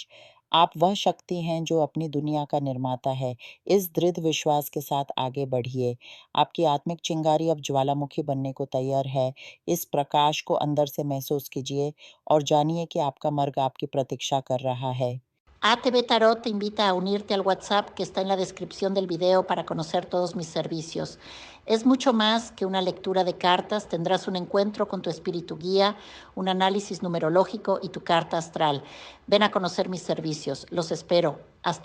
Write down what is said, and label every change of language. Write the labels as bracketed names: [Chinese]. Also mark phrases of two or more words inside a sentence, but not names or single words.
[Hindi] आप वह शक्ति हैं जो अपनी दुनिया का निर्माता है। इस दृढ़ विश्वास के साथ आगे बढ़िए। आपकी आत्मिक चिंगारी अब ज्वालामुखी बनने को तैयार है। इस प्रकाश को अंदर से महसूस कीजिए और जानिए कि आपका मार्ग आपकी प्रतीक्षा कर रहा है। [Spanish] ATV Tarot te invita a unirte al WhatsApp que está en la descripción del video para conocer todos mis servicios. Es mucho más que una lectura de cartas, tendrás un encuentro con tu espíritu guía, un análisis numerológico y tu carta astral. Ven a conocer mis servicios, los espero.